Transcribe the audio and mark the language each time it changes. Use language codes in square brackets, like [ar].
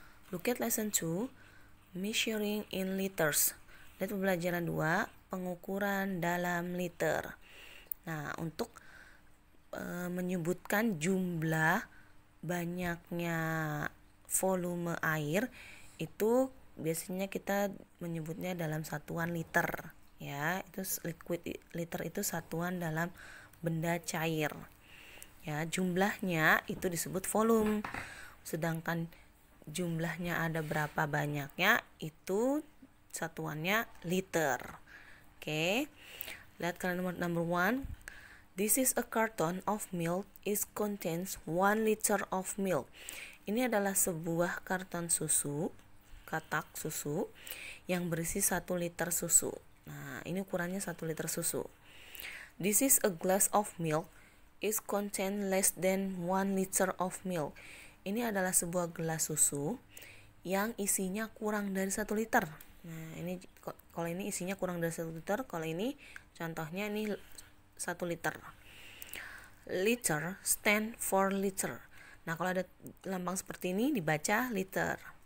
[en] Look at lesson 2, measuring in liters. [id] Lihat pembelajaran 2, pengukuran dalam liter. Nah, untuk menyebutkan jumlah banyaknya volume air itu biasanya kita menyebutnya dalam satuan liter ya. Itu liquid liter itu satuan dalam benda cair. Ya, jumlahnya itu disebut volume. Sedangkan jumlahnya ada berapa banyaknya itu satuannya liter. Oke. Lihat kalian [en] number 1. This is a carton of milk. It contains 1 liter of milk. [id] Ini adalah sebuah karton susu, katak susu, yang berisi 1 liter susu. Nah, ini ukurannya 1 liter susu. [en] This is a glass of milk. It contains less than 1 liter of milk. [id] Ini adalah sebuah gelas susu yang isinya kurang dari 1 liter. Nah, ini kalau ini isinya kurang dari 1 liter, kalau ini contohnya ini 1 liter. [en] Liter stand for liter. [id] Nah, kalau ada lambang seperti ini dibaca liter.